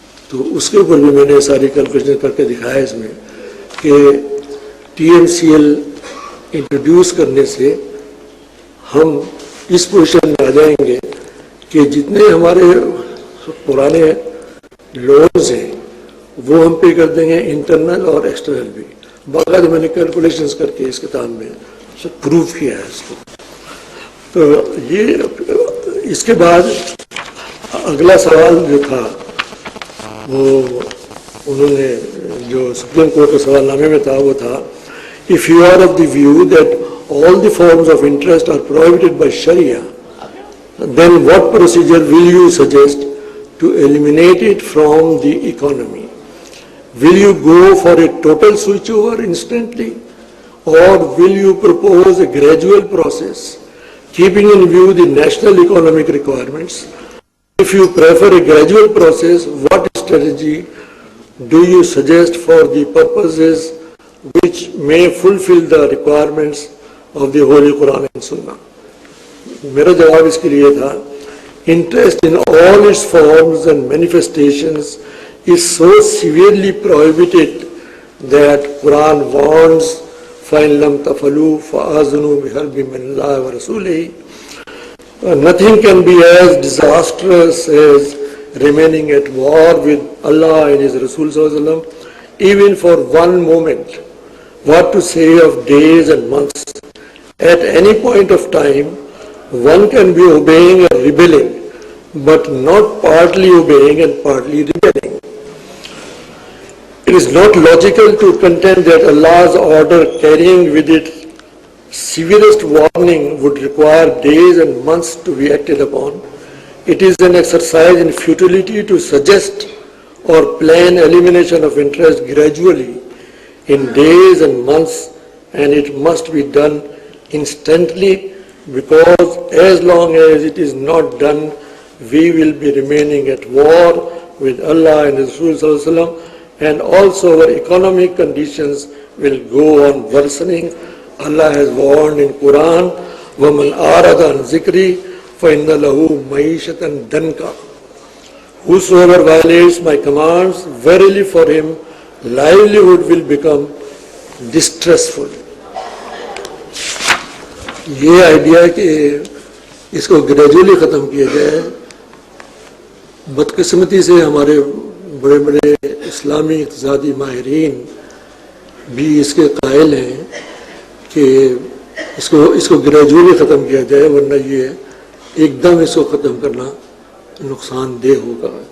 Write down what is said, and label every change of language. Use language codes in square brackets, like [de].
[ur] تو اس کے اوپر بھی میں نے ساری کیلکولیشن کر کے دکھایا اس میں کہ TMCL انٹروڈیوس کرنے سے ہم اس پوزیشن میں آ جائیں گے کہ جتنے ہمارے پرانے لونز ہیں وہ ہم پے کر دیں گے، انٹرنل اور ایکسٹرنل بھی. باقاعدہ میں نے کیلکولیشنز کر کے اس کتاب میں پروف کیا ہے اس کو. تو یہ اس کے بعد اگلا سوال جو تھا وہ [en] انہوں نے جو سپریم کورٹ کے سوال نامے میں تھا وہ تھا if you are of the view that all the forms of interest are prohibited by Sharia, then what procedure will you suggest to eliminate it from the economy? Will you go for a total switchover instantly, or will you propose a gradual process keeping in view the national economic requirements If you prefer a gradual process, what strategy do you suggest for the purposes which may fulfill the requirements of the Holy Quran and Sunnah? [ur] میرا جواب اس کے لیے تھا, [en] interest in all its forms and manifestations is so severely prohibited that Quran warns [ar] فَإِن لَمْ تَفْعَلُوا فَآذَنُوا بِحَرْبٍ مِّنَ اللَّهِ وَرَسُولِهِ. [en] Nothing can be as disastrous as remaining at war with Allah and His Rasul sallallahu alaihi wasallam, even for one moment. What to say of days and months? At any point of time, one can be obeying and rebelling, but not partly obeying and partly rebelling. It is not logical to contend that Allah's order carrying with it severest warning would require days and months to be acted upon. It is an exercise in futility to suggest or plan elimination of interest gradually in days and months, and it must be done instantly, because as long as it is not done, we will be remaining at war with Allah and His Rasul sallallahu alaihi wasallam, and also our economic conditions will go on worsening. Allah has warned in Quran, [ar] وَمَنْ أَعْرَضَ عَنْ ذِكْرِي فَإِنَّ لَهُ مَعِيشَةً ضَنْكًا. [en] Whosoever violates my commands, verily for him livelihood will become distressful. [ur] یہ idea کہ اس کو gradually ختم کیا جائے, بدقسمتی سے ہمارے بڑے بڑے اسلامی اقتصادی ماہرین بھی اس کے قائل ہیں کہ اس کو گریجولی ختم کیا جائے, ورنہ یہ ایک دم اس کو ختم کرنا نقصان دہ ہوگا.